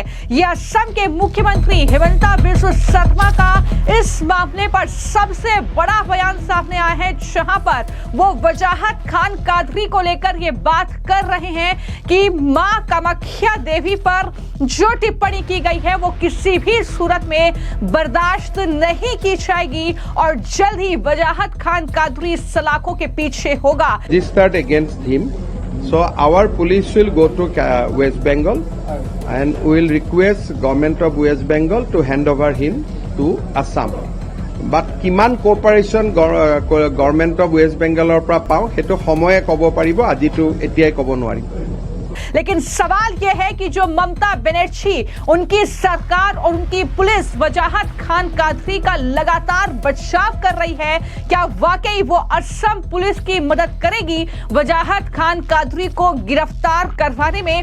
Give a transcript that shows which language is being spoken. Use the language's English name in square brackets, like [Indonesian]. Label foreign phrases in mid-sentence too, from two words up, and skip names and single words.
[Hindi] यह असम के मुख्यमंत्री हिमंता बिस्व शर्मा का इस मामले पर सबसे बड़ा बयान सामने आया है, जहां पर वो वजाहत खान कादरी को लेकर ये बात कर रहे हैं कि मां कामाख्या देवी पर जो टिप्पणी की गई है वो किसी भी सूरत में बर्दाश्त नहीं की जाएगी और जल्द ही वजाहत खान कादरी सलाखों के पीछे होगा। [English] Registered against him, so our police will go to West Bengal and we will request government of West Bengal to hand over him to Assam. [Assamese] But কিমান [English] cooperation government of West Bengal [Assamese] পৰা পাওঁ সেইটো সময়ে ক'ব পাৰিব, আজিতো এতিয়াই ক'ব নোৱাৰিম। [Hindi] लेकिन सवाल यह है कि जो ममता बनर्जी, उनकी सरकार और उनकी पुलिस वजाहत खान कादरी का लगातार बचाव कर रही है, क्या वाकई वो असम पुलिस की मदद करेगी वजाहत खान कादरी को गिरफ्तार करवाने में?